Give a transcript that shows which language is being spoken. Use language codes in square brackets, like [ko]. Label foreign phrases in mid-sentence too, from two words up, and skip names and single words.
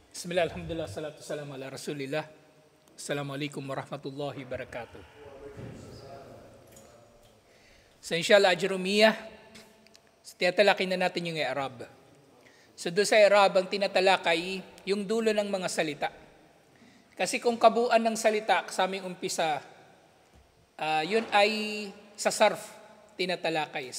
[ar] بسم الله، الحمد لله، الصلاة والسلام على رسول الله. السلام عليكم ورحمة الله وبركاته. [tl] So inshallah, Ajrumiyah, tinatalakay na natin yung i'rab. So doon sa i'rab, ang tinatalakay, yung dulo ng mga salita. Kasi kung kabuuan ng salita, kasaming umpisa, yun ay sa sarf, tinatalakay.